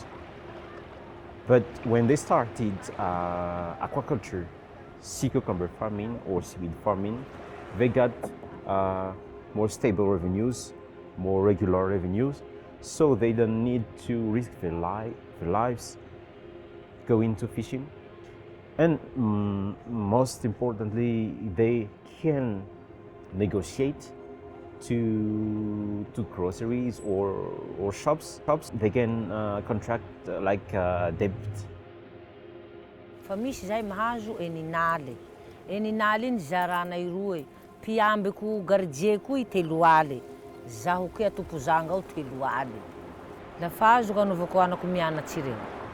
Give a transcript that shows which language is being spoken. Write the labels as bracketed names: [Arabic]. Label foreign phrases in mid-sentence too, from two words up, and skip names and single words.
[English] But when they started aquaculture, sea cucumber farming or seaweed farming, they got more stable revenues, more regular revenues, so they don't need to risk their lives going to fishing. And most importantly, they can negotiate to groceries or shops. They can contract debt. [Malagasy] Fa misy zay mahazo eninaly. Eninaly iny zaranay roe. Piambiko gardieko i 3 aly. Zaho koa tompo zanga ao 3 aly. Lafa azoko anaovako anako mianatsy reo.